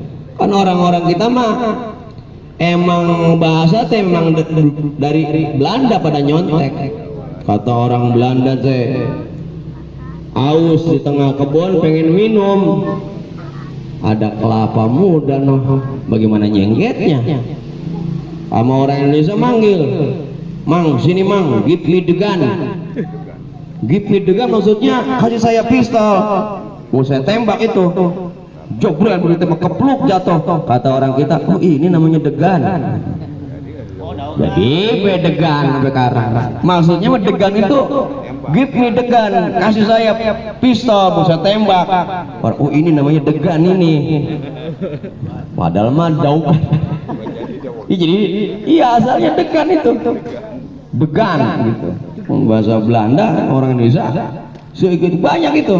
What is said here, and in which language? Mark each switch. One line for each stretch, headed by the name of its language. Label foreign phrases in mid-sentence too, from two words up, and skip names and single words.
Indonesian: Kan orang-orang kita mah emang bahasa teh memang dari Belanda pada nyontek. Kata orang Belanda teh, aus di tengah kebun pengen minum, ada kelapa muda, noh bagaimana nyenggetnya. Sama orang Indonesia manggil, mang sini mang,
English: give me the gun. Give me the gun
Indonesian: maksudnya kasih saya pistol, mau saya tembak itu. Jogran begitu kepluk jatuh. Kata orang kita, oh ini namanya degan. Jadi bedegan sekarang. Maksudnya degan itu
English: give me
Indonesian: degan, kasih saya pistol, mau saya tembak. Oh ini namanya degan ini. Padahal mah daun. Jadi iya asalnya degan itu. Degan gitu. Bahasa Belanda, orang Indonesia sedikit banyak itu.